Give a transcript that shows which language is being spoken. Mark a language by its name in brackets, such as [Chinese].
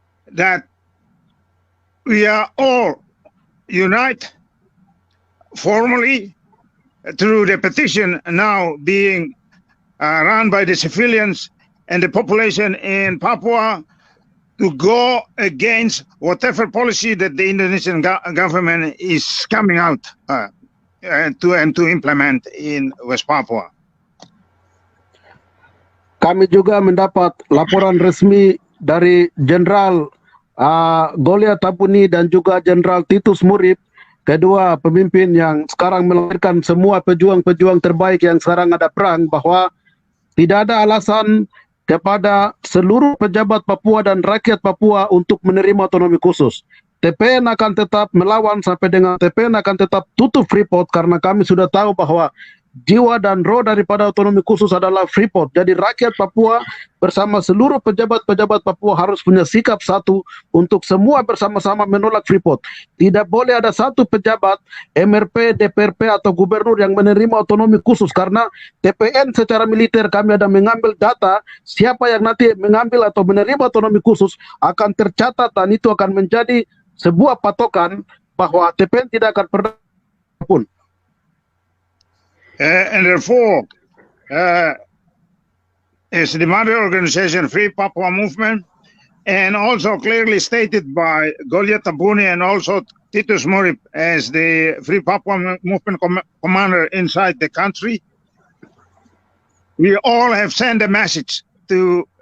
[English] that we are all unite formally through the petition now being run by the civilians and the population in Papua to go against whatever policy that the Indonesian government is coming out to implement in West Papua. [Indonesian] Kami juga mendapat laporan resmi dari Jenderal Golia Tapuni dan juga Jenderal Titus Murib, kedua pemimpin yang sekarang melahirkan semua pejuang-pejuang terbaik yang sekarang ada perang, bahwa tidak ada alasan kepada seluruh pejabat Papua dan rakyat Papua untuk menerima otonomi khusus. TPN akan tetap melawan sampai dengan TPN akan tetap tutup Freeport, karena kami sudah tahu bahwa jiwa dan roh daripada otonomi khusus adalah Freeport. Jadi rakyat Papua bersama seluruh pejabat-pejabat Papua harus punya sikap satu untuk semua bersama-sama menolak Freeport. Tidak boleh ada satu pejabat MRP, DPRP atau gubernur yang menerima otonomi khusus, karena TPN secara militer kami ada mengambil data siapa yang nanti mengambil atau menerima otonomi khusus akan tercatat, dan itu akan menjadi sebuah patokan bahwa TPN tidak akan pernah pun. [English] And therefore, as the mother organization, Free Papua Movement, and also clearly stated by Golia Tabuni and also Titus Murib as the Free Papua Movement commander inside the country, we all have sent a message to